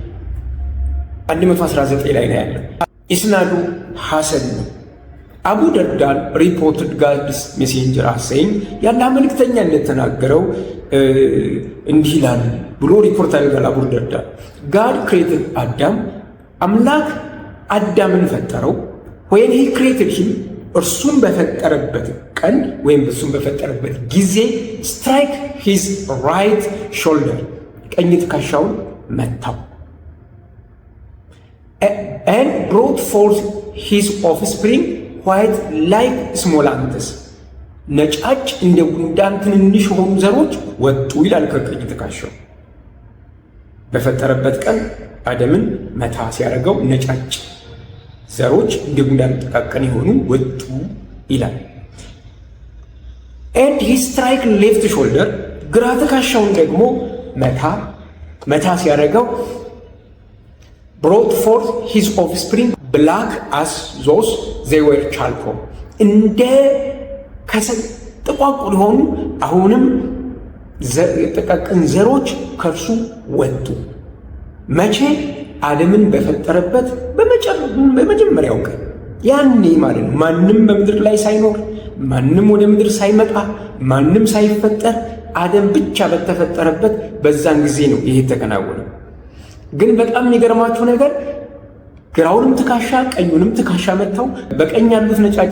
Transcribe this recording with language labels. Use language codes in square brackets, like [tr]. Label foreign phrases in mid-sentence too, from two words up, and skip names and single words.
[am] 119 ላይ ነው ያለው። ኢስናዱ ሐሰን ነው። አቡ ደርዳን [en] reported God's messenger [am] አሰኝ ያለ መልእክተኛ እንደተናገረው እንዲህ ይላል ብሎ ሪፖርት አድርጓል። አቡ ደርዳን [en] God created Adam [am] አምላክ አዳምን ፈጠረው። ወይም [en] he created him [am] እርሱን በፈጠረበት ቀን ወይም እርሱን በፈጠረበት ጊዜ [en] strike his right shoulder [am] ቀኝ ትከሻውን መታው። [en] and brought forth his offspring white like small ants [am] ነጫጭ እንደ ጉንዳን ትንንሽ የሆኑ ዘሮች ወጡ ይላል። ከቀኝ ትከሻው በፈጠረበት ቀን አደምን መታ ሲያደርገው ነጫጭ ዘሮች እንደ ጉንዳን ጥቃቅን የሆኑ ወጡ ይላል። [en] and he strike left shoulder [am] ግራ ትከሻውን ደግሞ መታ ሲያደርገው [en] brought forth his offspring black as those they were charcoal [am] እንደ ከሰል ጥቋቁር የሆኑ አሁንም ጥቃቅን ዘሮች ከእርሱ ወጡ። መቼ? አደምን በፈጠረበት በመጀመሪያው ቀን ያኔ ማለት ነው። ማንም በምድር ላይ ሳይኖር፣ ማንም ወደ ምድር ሳይመጣ፣ ማንም ሳይፈጠር አደም ብቻ በተፈጠረበት በዛን ጊዜ ነው ይሄ ተከናወነው። ግን በጣም የሚገርማችሁ ነገር ግራውንም ትከሻ ቀኙንም ትከሻ መተው በቀኝ ያሉት ነጫጭ